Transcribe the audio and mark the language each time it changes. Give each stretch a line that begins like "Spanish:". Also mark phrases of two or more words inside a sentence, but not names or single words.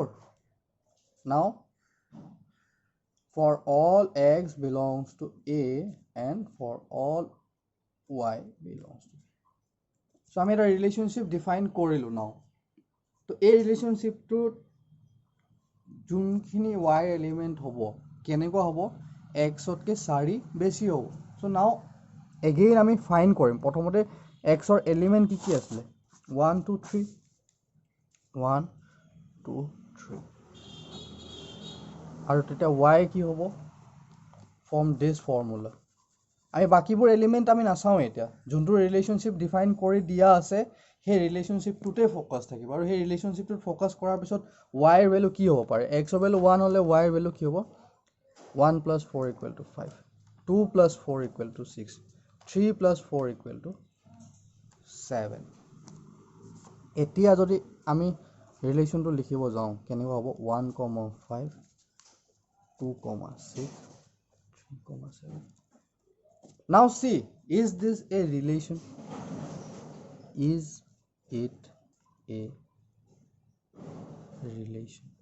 English: Now for all x belongs to A and for all y belongs to B.
Assamese: So আমি এটা
English: relationship define
Assamese: কৰিলো now. তো এই relationship to যোনখিনি
English: y element
Assamese: হ'ব কেনেকুৱা হ'ব x তকে 4 বেছি হ'ব.
English: So now again
Assamese: আমি find কৰিম. প্ৰথমতে x ৰ element কি কি আছিলে 1 2 3 1 2 3 আৰু তেতিয়া y কি হ'ব
English: from this formula.
Assamese: আমি বাকিবোৰ element আমি নাচাও এতিয়া, যোনটো
English: relationship define
Assamese: কৰি দিয়া আছে সেই relationship টোতে focus থাকিব আৰু সেই relationship টোত focus কৰাৰ পিছত y ৰ value কি হ'ব পাৰে, x ৰ value 1 হলে y ৰ value কি হ'ব
English: 1 plus 4 equal to 5, 2 plus 4 equal to 6, 3 plus 4 equal to 7.
Assamese: এতিয়া যদি আমি relation টো লিখিব যাওঁ কেনেকুৱা হ'ব 1, 5, 2, 6, 3, 7.
English: Now see, is this a relation? Is it a relation?